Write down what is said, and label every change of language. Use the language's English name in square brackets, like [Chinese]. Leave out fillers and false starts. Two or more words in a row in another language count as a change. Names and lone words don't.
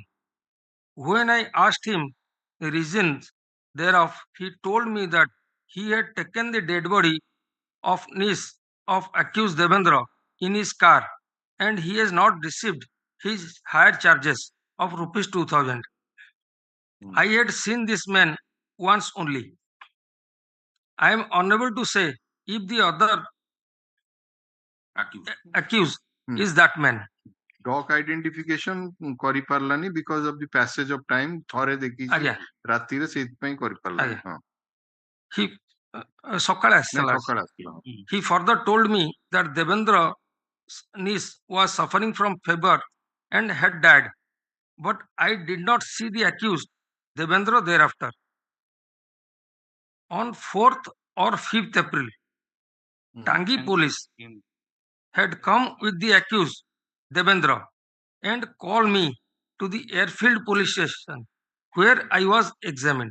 [English] When I asked him the reasons thereof, he told me that he had taken the dead body of niece of accused Devendra in his car and he has not received his higher charges of rupees 2,000. I had seen this man once only. I am unable to say if the other accused is that man. Dog identification [Odia] କରି ପାରିଲାନି [English] because of the passage of time. [Odia] ଥରେ ଦେଖିଛି ରାତିରେ ସେଇଥିପାଇଁ କରି ପାରିଲାନି। He ସକାଳେ ଆସିଥିଲା। [English] He further told me that Devendra's niece was suffering from fever and had died, but I did not see the accused Devendra thereafter. On 4th or 5th April, Tangi police had come with the accused Devendra and called me to the airfield police station where I was examined.